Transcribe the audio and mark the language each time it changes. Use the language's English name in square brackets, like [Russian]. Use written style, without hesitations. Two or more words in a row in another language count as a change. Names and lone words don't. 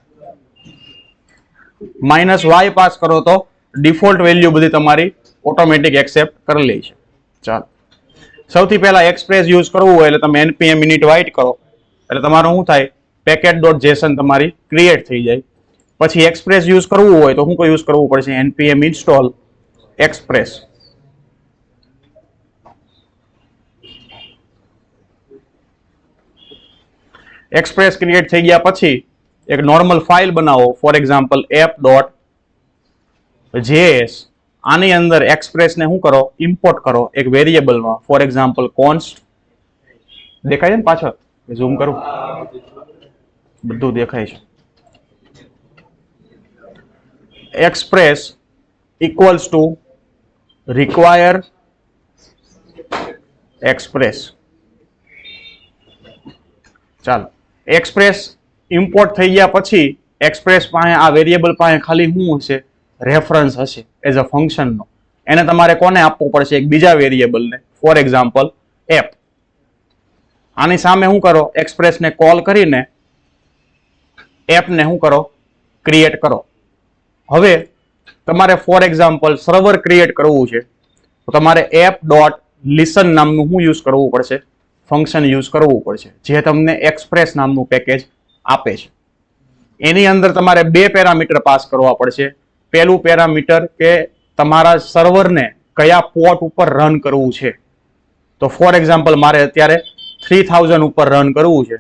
[English] minus y [Gujarati] પાસ કરો તો [English] default value [Gujarati] બધી તમારી ઓટોમેટિક એક્સેપ્ટ કરી લે છે. ચાલો, સૌથી પહેલા એક્સપ્રેસ યુઝ કરવું હોય એટલે તમે [English] npm init [Gujarati] વાઇટ કરો એટલે તમારું શું થાય? packet.json તમારી ક્રિએટ થઈ જાય. પછી એક્સપ્રેસ યુઝ કરવું હોય તો શું યુઝ કરવું પડશે? [English] npm install express. [Gujarati] એક્સપ્રેસ ક્રિએટ થઈ ગયા પછી એક નોર્મલ ફાઇલ બનાવો, [English] for example [Gujarati] app.js. આની અંદર એક્સપ્રેસ ને શું કરો? ઇમ્પોર્ટ કરો એક વેરિયેબલમાં, [English] for example [Gujarati] const. દેખાય છે ને પાછળ? ઝૂમ કરું, બધું દેખાય છે. [English] express equals to require express. [Gujarati] ચાલો, એક્સપ્રેસ ઇમ્પોર્ટ થઈ ગયા પછી એક્સપ્રેસ પાસે આ વેરિયેબલ પાસે ખાલી શું હશે? રેફરન્સ હશે [English] as a functionનો. [Gujarati] એને તમારે કોને આપવું પડશે? એક બીજા વેરિયેબલને, [English] for example app. [Gujarati] આની સામે શું કરો? એક્સપ્રેસને કોલ કરીને એપને શું કરો? ક્રિએટ કરો. હવે તમારે [English] for example server [Gujarati] ક્રિએટ કરવું છે તો તમારે app.listen નામનું શું યુઝ કરવું પડશે? [English] function use [Gujarati] કરવું પડશે, જે તમને એક્સપ્રેસ નામનું પેકેજ આપે છે. એની અંદર તમારે બે પેરામીટર પાસ કરવા પડશે. પહેલું પેરામીટર કે તમારા સર્વરને કયા પોર્ટ ઉપર રન કરવું છે. તો [English] for example [Gujarati] મારે અત્યારે 3000 ઉપર રન કરવું છે.